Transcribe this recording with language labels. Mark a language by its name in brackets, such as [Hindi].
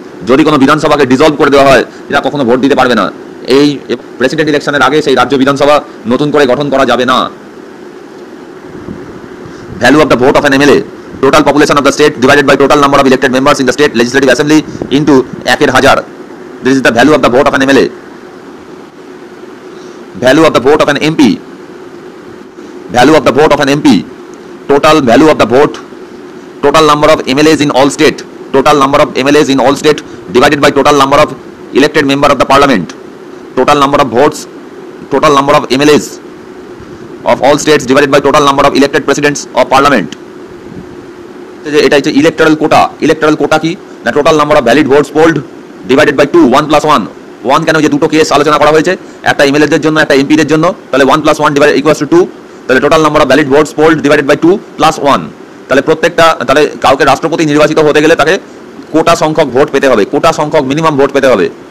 [Bangla] যদি কোনো বিধানসভাকে ডিসলভ করে দেওয়া হয়, এরা কখনো ভোট দিতে পারবে না। এই প্রেসিডেন্ট ইলেকশনের আগে সেই রাজ্য বিধানসভা নতুন করে গঠন করা যাবে না। [English] Value of the vote of an MLA. Total population of the state divided by total number of elected members in the state legislative assembly into 1,000। This is the value of the vote of an MLA. Value of the vote of an MP. Value of the vote of an MP. Total value of the vote. Total number of MLAs in all state. Total number of MLAs in all state divided by total number of elected member of the parliament. Total number of votes. Total number of MLAs of all states divided by total number of elected presidents of parliament. [Bangla] এটা হচ্ছে electoral কোটা। Electoral কোটা কি? না, [English] total number of valid votes polled divided by [Bangla] 2, 1 + 1। 1 কেন? যে দুটো case আলোচনা করা হয়েছে, একটা এমএলএদের জন্য, একটা এমপিদের জন্য। [English] তাহলে 1 + 1 equals to 2। তাহলে total number of valid votes polled divided by 2 + 1। [Bangla] তাহলে প্রত্যেকটা, তাহলে কাউকে রাষ্ট্রপতি নির্বাচিত হতে গেলে তাকে কোটা সংখ্যক ভোট পেতে হবে, কোটা সংখ্যক মিনিমাম ভোট পেতে হবে।